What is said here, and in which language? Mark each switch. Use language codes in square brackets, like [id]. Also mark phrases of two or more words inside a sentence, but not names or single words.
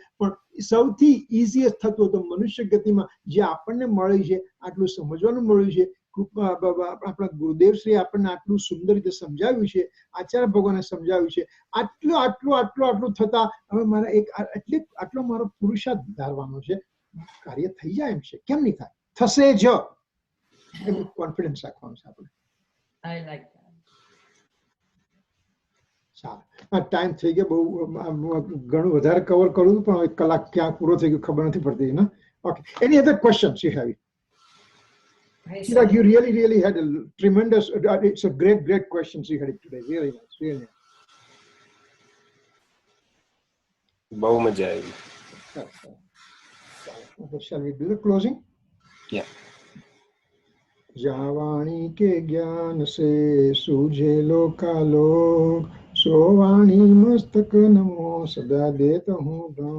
[gu] પણ સૌથી ઇઝીએસ્ટ થતું હતું મનુષ્ય ગતિમાં જે આપણને મળ્યું છે, આટલું સમજવાનું મળ્યું છે, આપણા ગુરુદેવશ્રી આપણને આટલું સુંદર રીતે સમજાવ્યું છે, આચાર્ય ભગવાને સમજાવ્યું છે, આટલું થતા હવે મારા આટલો મારો પુરુષાર્થ ધારવાનો છે, કાર્ય થઈ જાય એમ છે. કેમ નહીં થાય? થશે જ, એમ કોન્ફિડન્સ રાખવાનું છે આપણે. [en] I like that. [gu] ચાલો, આ ટાઈમ થઈ ગયો, બહુ ઘણું વધારે કવર કરું પણ હવે કલાક ક્યાં પૂરો થઈ ગયો ખબર નથી પડતી ને. [en] Okay, any other questions you have? Chirag, you really had a tremendous, it's a great questions you had today. Really nice. [gu] બહુ મજા આવી. [en] Shall we do the closing? Yeah. [hi] जावाणी के ज्ञान से सूझे लोकालोक, सोवाणी मस्तक नमो सदा देता हूँ दान.